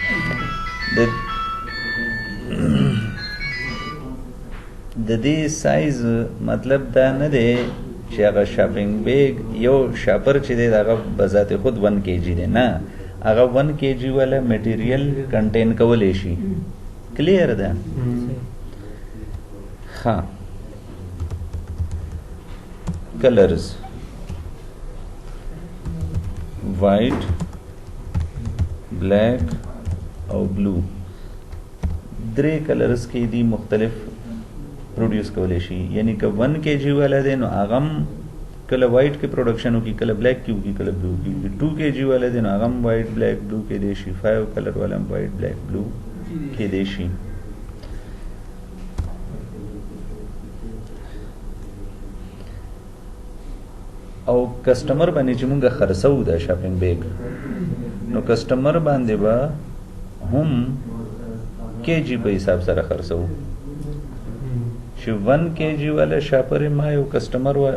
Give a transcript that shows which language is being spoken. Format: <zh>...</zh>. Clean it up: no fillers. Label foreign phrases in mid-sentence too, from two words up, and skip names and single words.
<ps>د دې سایز مطلب دا نه دی چې هغه</ps> <en>shopping bag</en> <ps>یو شاپر چې دی هغه بذات خود 1 kg دی نه هغه 1 kg والا میټیریل کنټین کولای شي کلیر ده ها</ps> <en>colors white black</en> <ps>او بلو درې کلرز کې دي مختلف پروډیوس کولای شي یعنی که 1 kg والا دی نو هغه کله وائٹ کې پروډکشن وکي کله بلیک کې وکي کله بلو کې 2 kg والا دی نو هغه</ps> <en>white black blue</en> <ps>کې دی شي 5 کلر والا</ps> <en>white black blue</en> <ps>کې دی شي او کسٹمر باندې چې مونږه خرڅو دا</ps> <en>shopping bag</en> <ps>نو کسٹمر باندې با هم kg په حساب سره خرڅو چې 1 kg والا شاپر ما یو کسٹمر و</ps>